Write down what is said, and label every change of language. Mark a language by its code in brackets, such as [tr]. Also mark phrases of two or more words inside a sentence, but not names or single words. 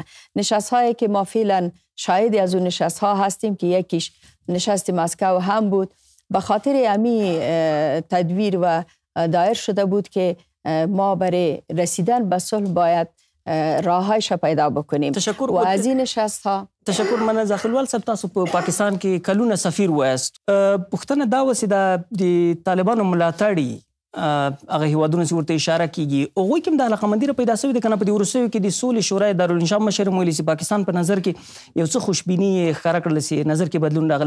[fa] نشست هایی که ما فعلا شاهدی از اون نشست ها هستیم که یکیش نشست مسکو هم بود، به خاطر امی تدبیر و دایر شده بود که ما برای رسیدن به صلح باید راهایش پیدا بکنیم. تشکر. و از این نشست ها تشکر. [ps] من زاخیلوال صاحب تاسو په پاکستان کې کلونه سفیر وایست. پښتنه دا وسی د طالبانو ملاتړي هغه هیوادونو چې ورته اشاره کیږي هغوی کوم د علاقمندي را پیدا شوې ده کنه په دې وروستیو کې د سولې شورای دارالانشا مشر ویلي چې پاکستان په نظر کې یو څه خوشبیني ښکاره کړل چې نظر کې بدلون راغلی.